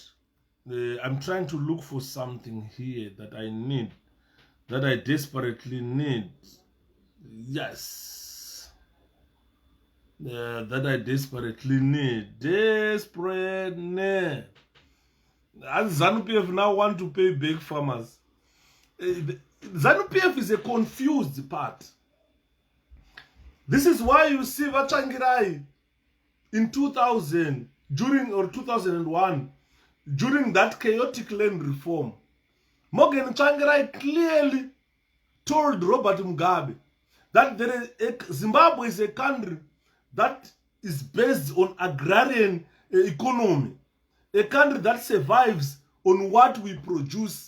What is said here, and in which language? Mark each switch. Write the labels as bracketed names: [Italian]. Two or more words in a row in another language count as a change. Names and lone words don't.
[English] I'm trying to look for something here that I need, that I desperately need. Yes. That I desperately need. Desperate need. As ZANU-PF now want to pay big farmers. ZANU-PF is a confused part. This is why you see Vatsangirai in 2000, or 2001, during that chaotic land reform. Morgan Tsvangirai clearly told Robert Mugabe that Zimbabwe is a country that is based on agrarian economy, a country that survives on what we produce.